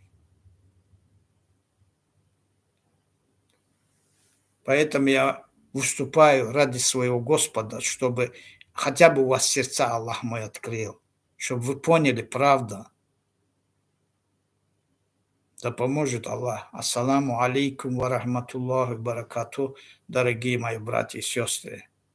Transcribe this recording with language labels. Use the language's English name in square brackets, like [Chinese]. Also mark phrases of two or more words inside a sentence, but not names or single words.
[Russian] Поэтому я выступаю ради своего Господа, чтобы хотя бы у вас сердца Аллах мой открыл, чтобы вы поняли правду. Да поможет Аллах. [Arabic] السلام عليكم ورحمة الله وبركاته, [Russian] дорогие мои братья и сестры.